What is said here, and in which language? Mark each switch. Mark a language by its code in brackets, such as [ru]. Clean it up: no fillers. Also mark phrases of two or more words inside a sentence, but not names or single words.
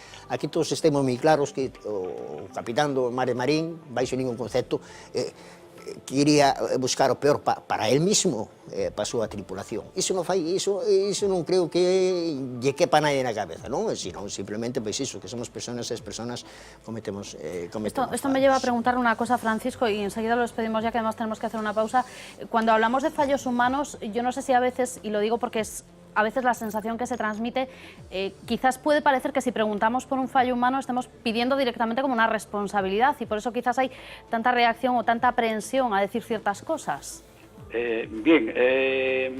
[gl] Aquí todos estemos moi claros que o capitán do Mare Marín, baixo ningún concepto, quería buscar o peor [es] para él mismo, [gl] para a súa tripulación. Iso non fai, iso non creo que lle quepa nadie na cabeza, non? Sino simplemente, pois iso, que somos personas e as personas cometemos [es] Esto me lleva a preguntar una cosa, Francisco, y enseguida lo despedimos ya que además tenemos que hacer una pausa. Cuando hablamos de fallos humanos, yo no sé si a veces, y lo digo porque es a veces la sensación que se transmite, quizás puede parecer que si preguntamos por un fallo humano estemos pidiendo directamente como una responsabilidad y por eso quizás hay tanta reacción o tanta aprehensión a decir ciertas cosas.